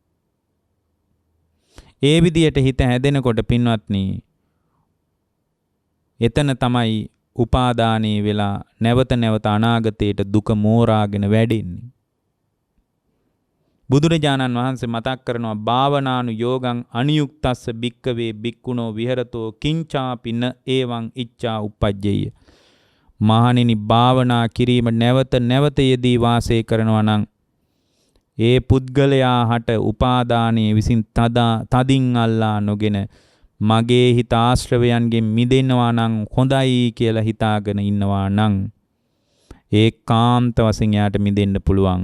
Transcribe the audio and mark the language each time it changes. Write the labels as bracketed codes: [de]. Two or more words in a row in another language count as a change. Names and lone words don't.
[si] ඒ විදියට හිත හැදෙනකොට පින්වත්නි එතන තමයි උපාදානී වෙලා නැවත නැවත අනාගතයට දුක මෝරාගෙන වැඩෙන්නේ. බුදුරජාණන් වහන්සේ මතක් කරනවා [pi] භාවනානු යෝගං අනියුක්තස්ස භික්කවේ භික්ඛුනෝ විහෙරතෝ කිංචාපින ඒවං ඉච්ඡා උපජ්ජේය. [si] මහණෙනි භාවනා කිරීම නැවත නැවත යෙදී වාසය කරනවා නම් ඒ පුද්ගලයා හට උපාදානයේ විසින් තදින් අල්ලා නොගෙන මගේ හිත ආශ්‍රවයන්ගෙන් මිදෙනවා නම් හොඳයි කියලා හිතාගෙන ඉන්නවා නම් ඒකාන්ත වශයෙන් යාට මිදෙන්න පුළුවන්.